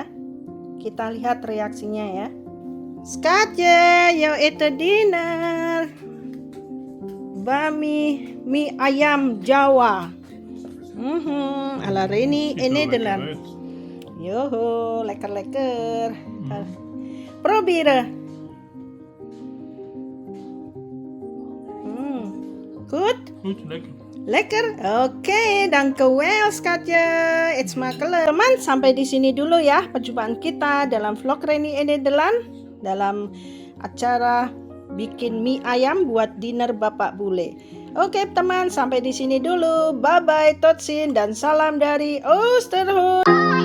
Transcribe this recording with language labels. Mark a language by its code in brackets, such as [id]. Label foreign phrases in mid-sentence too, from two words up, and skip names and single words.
[id] Kita lihat reaksinya ya. Skatje, yo itu dinner. Bami mie ayam Jawa. Ala ini dalam. Yoho, [nl] lekker. Probeer. Goed? Goed, lekker. Lekker? Oke, dankjewel schatje. Het smaakt lekker. [id] Teman, sampai di sini dulu ya perjumpaan kita dalam vlog Reni Nederland dalam acara bikin mie ayam buat dinner bapak bule. Oke teman, sampai di sini dulu. [en] Bye bye, [nl] tot ziens [id] dan salam dari Oosterhout.